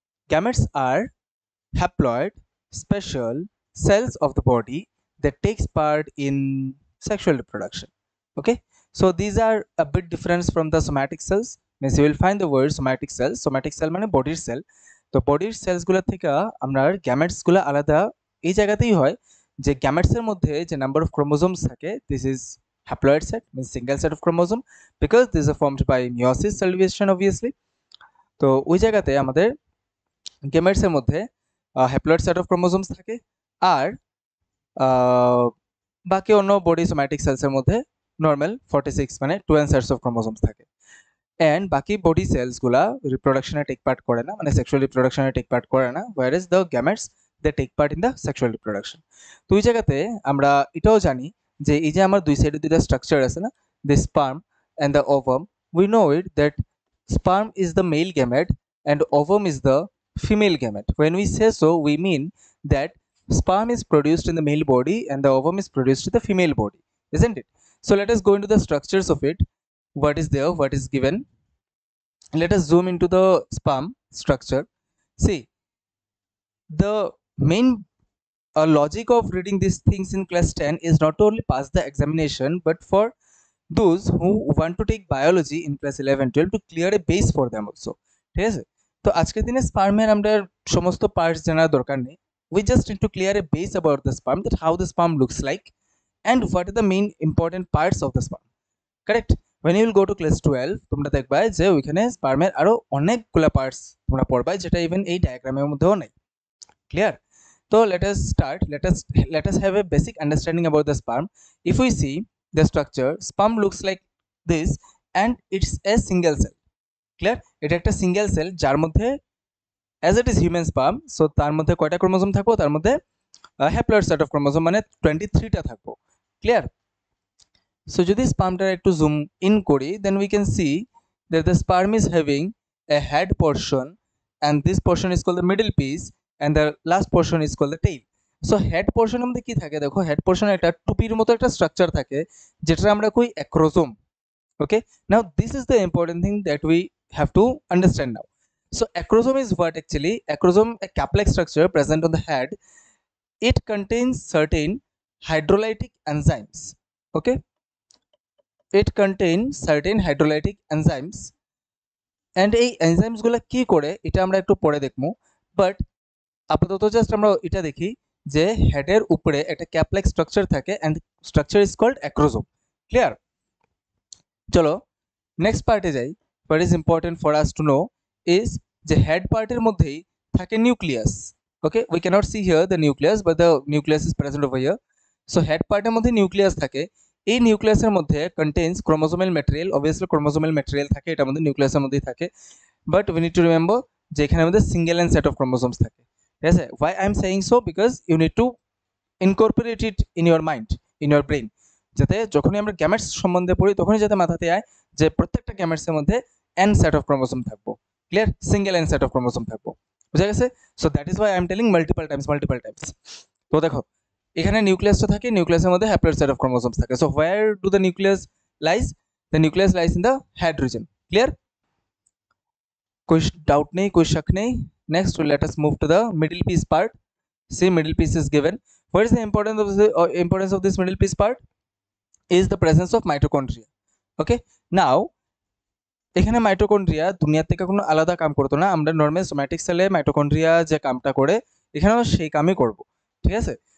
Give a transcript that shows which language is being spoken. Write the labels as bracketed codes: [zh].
[en] Gametes are haploid special cells of the body that takes part in sexual reproduction. Okay, so these are a bit different from the somatic cells. Means you will find the word somatic cells. [bn] Somatic cell মানে বডির sell. তো বডির সেলসগুলো থেকে আমরা গ্যামেটসগুলো আলাদা এই জায়গাতেই হয় যে গ্যামেটসের মধ্যে যে নাম্বার অফ ক্রোমোজোমস থাকে, [en] This is haploid set, means single set of chromosome, because these are formed by meiosis cell division obviously. [bn] তো ওই জায়গাতে আমাদের গ্যামেটসের মধ্যে হ্যাপ্লয়েড সেট অফ ক্রোমোজোমস থাকে, আর বাকি অন্য বডি সোম্যাটিক সেলসের মধ্যে নর্মাল 46 মানে 12 সেটস অফ ক্রোমোজোমস থাকে। অ্যান্ড বাকি বডি সেলসগুলা রিপ্রোডাকশনে টেক পার্ট করে না, মানে সেক্সুয়াল রিপ্রোডাকশনে টেক পার্ট করে না, [en] Where is the gametes they take part in the sexual reproduction. [bn] তো ওই জায়গাতে আমরা এটাও জানি যে এই যে আমার দুই সাইডে দুইটা স্ট্রাকচার আছে না, [en] The sperm and the ovum, we know it that sperm is the male gamete and ovum is the female gamete. When we say so, we mean that sperm is produced in the male body and the ovum is produced in the female body, isn't it? So let us go into the structures of it. What is there, what is given. Let us zoom into the sperm structure. See, the main logic of reading these things in class 10 is not only pass the examination, but for those who want to take biology in class 11 12 to clear a base for them also. [bn] ঠিক আছে? তো আজকের দিনে স্পার্মের আমরা সমস্ত parts জানার দরকার নেই। [en] We just need to clear a base about the sperm, that how the sperm looks like and what are the main important parts of the sperm. Correct? When you will go to class 12, [bn] তোমরা দেখবা যে ওইখানে স্পার্মের আরো অনেকগুলা parts তোমরা পড়বা, যেটা even এই ডায়াগ্রামের মধ্যেও নাই। [en] Clear? So let us start. Let us have a basic understanding about the sperm. If we see the structure, sperm looks like this and it's a single cell. Clear? [bn] এটা একটা single cell যার মধ্যে as it is human sperm, so তার মধ্যে কয়টা chromosome থাকবো, তার মধ্যে হ্যাপ্লয়েড সেট অফ ক্রোমোজোম মানে 23টা থাকবো। [en] Clear? So [bn] যদি স্পার্মটা একটু জুম ইন করি, [en] then we can see that the sperm is having a head portion and this portion is called the middle piece and the last portion is called the tail. [bn] So head পোর্শনের মধ্যে কি থাকে দেখো, head পোর্শনে একটা টুপির মতো একটা structure থাকে যেটা আমরা কই acrosome. [en] Okay, now this is the important thing that we have to understand now. So acrosome is what actually? Acrosome, a cap-like structure present on the head. It contains certain hydrolytic enzymes. Okay, it contains certain hydrolytic enzymes. [bn] And এই enzymes গুলা কি করে এটা আমরা একটু পরে দেখবো, but আপাতত জাস্ট আমরা এটা দেখি যে হেডের উপরে একটা ক্যাপ-লাইক স্ট্রাকচার থাকে [en] and structure is called acrosome. [bn] Clear? চলো নেক্সট পার্টে যাই. [en] What is important for us to know is [bn] যে হেড পার্টের মধ্যেই থাকে nucleus. [en] Okay, we can't see here the nucleus, but the nucleus is present over here. [bn] So head পার্টের মধ্যে nucleus থাকে, এই নিউক্লিয়াসের মধ্যে contains chromosomal material, obviously chromosomal material থাকে এটার মধ্যে, নিউক্লিয়াসের মধ্যেই থাকে, [en] but we need to remember [bn] যে এখানে মধ্যে single and set of chromosomes থাকে। ঠিক আছে? [en] why I am saying so, because you need to incorporate it in your mind, in your brain, [bn] যাতে যখনই আমরা গ্যামেটস সম্বন্ধে পড়ি তখনই যাতে মাথাতে আয় যে প্রত্যেকটা গ্যামেটসের মধ্যে এন সেট অফ ক্রোমোজোম থাকবো। Clear? Single N set of chromosome থাকবো। বুঝা গেছে? [en] So that is why I am telling multiple times. [bn] তো দেখো এখানে নিউক্লিয়াসটা থাকে, নিউক্লিয়াসের মধ্যে হ্যাপ্লয়েড সেট অফ ক্রোমোসোমস থাকে। [en] So where do the nucleus lies? The nucleus lies in the head region. Clear? [hi] कोई डाउट नहीं, कोई शक नहीं। [en] Next let us move to the middle piece part. See, middle piece is given. What is the importance of this middle piece part? Is the presence of mitochondria. [bn] Okay, now এখানে mitochondria দুনিয়া থেকে কোনো আলাদা কাম করতো না, আমরা normal somatic সেলে mitochondria যে কামটা করে এখানেও সেই কামই করব, ঠিক আছে?